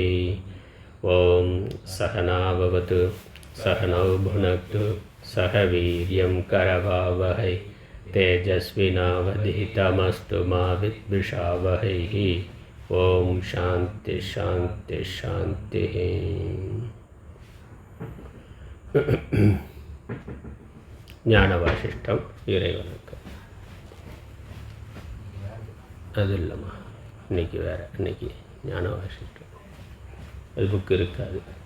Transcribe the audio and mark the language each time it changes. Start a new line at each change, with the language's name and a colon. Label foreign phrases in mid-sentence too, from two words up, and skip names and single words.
Sanskrit: ॐ सहना भवतु सहनौ भुनक्तु सह वीर्यं करवावहै तेजस्विनावधीतमस्तु मा विद्विषावहैः। ॐ शान्ति शान्ति शान्तिः।
Tamil: ஞானவாசிஷ்டம் இறைவனுக்கு அது இல்லைம்மா, இன்னைக்கு வேறு, இன்னைக்கு ஞானவாசிஷ்டம் அது புக்கு இருக்காது.